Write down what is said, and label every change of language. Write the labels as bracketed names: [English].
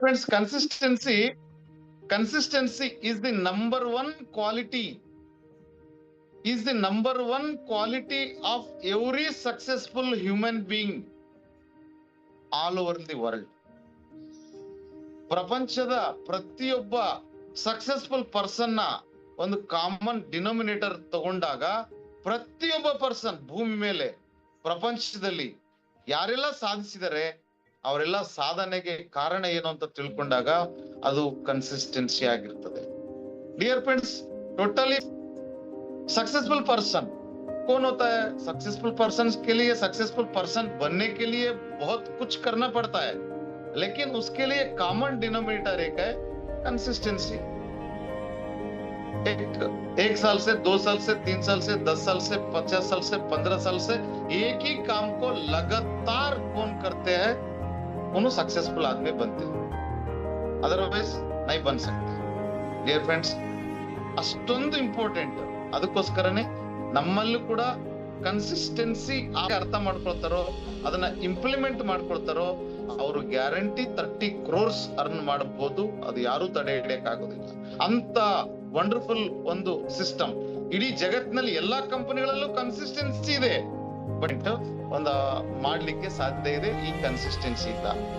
[English] Friends, consistency is the number one quality, of every successful human being all over the world. [Kannada] ಪ್ರಪಂಚದ ಪ್ರತಿಯೊಬ್ಬ successful person ನ ಒಂದು common denominator ತಗೊಂಡಾಗ ಪ್ರತಿಯೊಬ್ಬ person ಭೂಮಿ ಮೇಲೆ ಪ್ರಪಂಚದಲ್ಲಿ ಯಾರೆಲ್ಲ ಸಾಧಿಸಿದರೆ ಅವರೆಲ್ಲ ಸಾಧನೆಗೆ ಕಾರಣ ಏನು ಅಂತ ತಿಳ್ಕೊಂಡಾಗ ಅದು ಕನ್ಸಿಸ್ಟೆನ್ಸಿ ಆಗಿರ್ತದೆ. [English] dear friends, [Hindi] totally successful person कौन होता है? सक्सेसफुल पर्सन के लिए, सक्सेसफुल पर्सन बनने के लिए बहुत कुछ करना पड़ता है, लेकिन उसके लिए कॉमन डिनोमिनेटर एक है, कंसिस्टेंसी. एक साल से, 2 साल से, 3 साल से, 10 साल से, 50 साल से, 15 साल से एक ही काम को लगातार कौन करते हैं, उन्होंने सक्सेसफुल आदमी बनते हैं, अदरवाइज नहीं बन सकते. [English] dear friends, [Kannada] ಅಷ್ಟೊಂದು ಇಂಪಾರ್ಟೆಂಟ್. ಅದಕ್ಕೋಸ್ಕರನೇ ನಮ್ಮಲ್ಲೂ ಕೂಡ ಕನ್ಸಿಸ್ಟೆನ್ಸಿ ಅರ್ಥ ಮಾಡ್ಕೊಳ್ತಾರೋ, ಅದನ್ನ ಇಂಪ್ಲಿಮೆಂಟ್ ಮಾಡ್ಕೊಳ್ತಾರೋ, ಅವರು ಗ್ಯಾರಂಟಿ 30 crores ಅರ್ನ್ ಮಾಡಬಹುದು. ಅದು ಯಾರು ತಡೆ ಹಿಡಿಯಕ್ಕಾಗೋದಿಲ್ಲ. ಅಂತ ವಂಡರ್ಫುಲ್ ಒಂದು ಸಿಸ್ಟಮ್ ಇಡೀ ಜಗತ್ತಿನಲ್ಲಿ ಎಲ್ಲಾ ಕಂಪನಿಗಳಲ್ಲೂ ಕನ್ಸಿಸ್ಟೆನ್ಸಿ ಇದೆ, ಬಟ್ ಒಂದು ಮಾಡ್ಲಿಕ್ಕೆ ಸಾಧ್ಯ ಇದೆ ಈ ಕನ್ಸಿಸ್ಟೆನ್ಸಿ ಇಂದ.